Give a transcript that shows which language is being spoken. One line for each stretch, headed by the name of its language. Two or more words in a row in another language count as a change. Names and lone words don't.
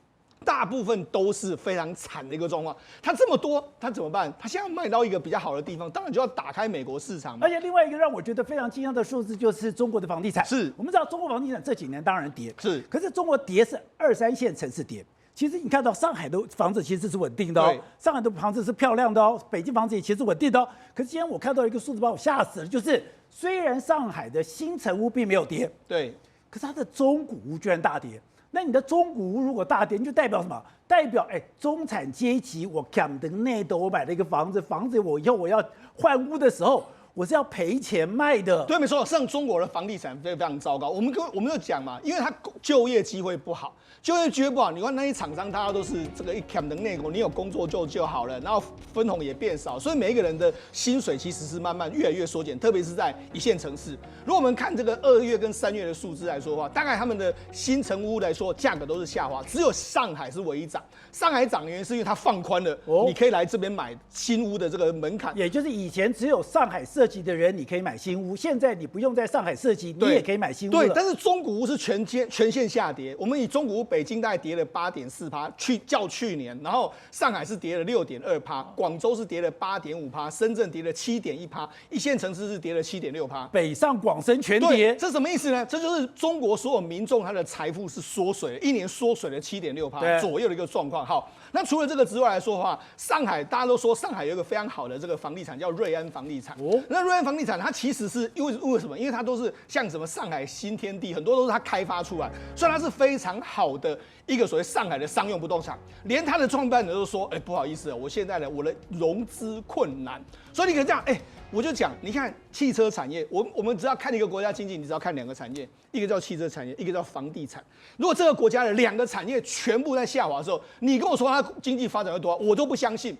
Chinese: 大部分都是非常慘的一個狀況。它這麼多，它怎麼辦？它現在賣到一個比較好的地方，當然就要打開美國市場嘛。而且另外一個讓我覺得非常驚訝的數字，就是中國的房地產。是我們知道中國房地產這幾年當然跌，是，可是中國跌是2、3線城市跌。其實你看到上海的房子其實是穩定的哦，上海的房子是漂亮的哦，北京房子也其實穩定的哦。可是今天我看到一個數字把我嚇死了，就是雖然上海的新成屋並沒有跌，對，可是它的中古屋居然大跌。那你的中古屋如果大跌，你就代表什麼？代表中產階級，我 camp 的內斗，我買了一個房子，我以後我要換屋的時候，我是要賠錢賣的。對，沒錯，像中國的房地產非常糟糕。我們就講嘛，因為它就業機會不好，你看那些廠商，大家都是這個一camp的內斗，你有工作就好了，然後分紅也變少，所以每一個人的薪水其實是慢慢越來越縮減，特別是在1線城市。如果我們看這個2月跟3月的數字來說的話，大概他們的新成屋來說價格都是下滑，只有上海是唯一漲。上海漲原因是因為它放寬了，你可以來這邊買新屋的這個門檻，也就是以前只有上海設籍的人你可以買新屋，現在你不用在上海設籍，你也可以買新屋了。對，但是中古屋是全線下跌。我們以中古屋，北京大概跌了8.4%，較去年，然後上海是跌了6.2%，廣州是跌了8.5%，深圳跌了7.1%，1線城市是跌了7.6%，北上廣深全跌。這什麼意思呢？這就是中國所有民眾他的財富是縮水了，一年縮水了7.6%左右的一個狀況。好，那除了這個之外來說的話，上海大家都說上海有一個非常好的這個房地產叫瑞安房地產。那瑞安房地產它其實是因為什麼？因為它都是像什麼上海新天地，很多都是它開發出來，所以它是非常好的一個所謂上海的商用不動產。連它的創辦人都說，不好意思，我現在我的融資困難。所以你可以這樣，我就講，你看汽車產業，我們只要看一個國家經濟，你只要看2個產業，一個叫汽車產業，一個叫房地產。如果這個國家的2個產業全部在下滑的時候，你跟我說它經濟發展會多好，我都不相信。